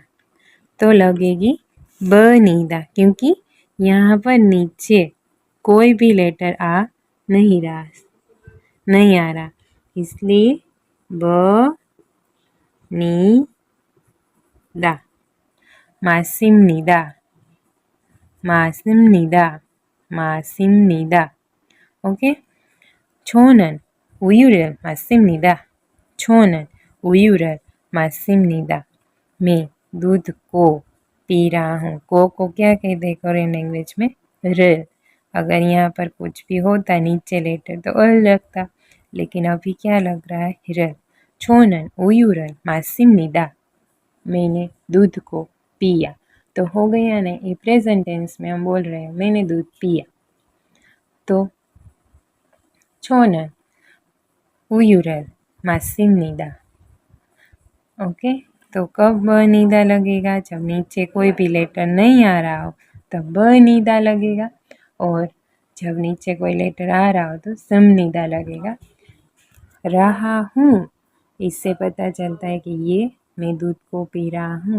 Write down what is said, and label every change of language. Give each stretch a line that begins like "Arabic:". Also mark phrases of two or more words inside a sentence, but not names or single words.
Hindi: तो लगेगी बनीदा क्योंकि यहाँ पर नीचे कोई भी लेटर नहीं आ रहा इसलिए बनीदा। मासिमनीदा।
Korean: ओके 저는 우유를 마십니다. 저는 우유를 마십니다.
Hindi: मैं दूध को पी रहा हूँ। को क्या कहते हैं
English: Korean language
Hindi: में र। अगर यहाँ पर कुछ भी होता नीचे लेटर तो लगता लेकिन अभी क्या लग रहा है र।
Korean: 저는 우유를 마십니다.
Hindi: मैंने दूध को पिया। तो हो गया ना ये
English: present tense
Hindi: में हम बोल रहे हैं मैंने दूध पिया।
Korean: तो 저는 우유를 마십니다.
Hindi: ओके तो कब बनीदा लगेगा जब नीचे कोई भी लेटर नहीं आ रहा हो तब बनीदा लगेगा और जब नीचे कोई लेटर आ रहा हो तो समनीदा लगेगा। रहा हूँ इससे पता चलता है कि ये मैं दूध को पी रहा हूँ।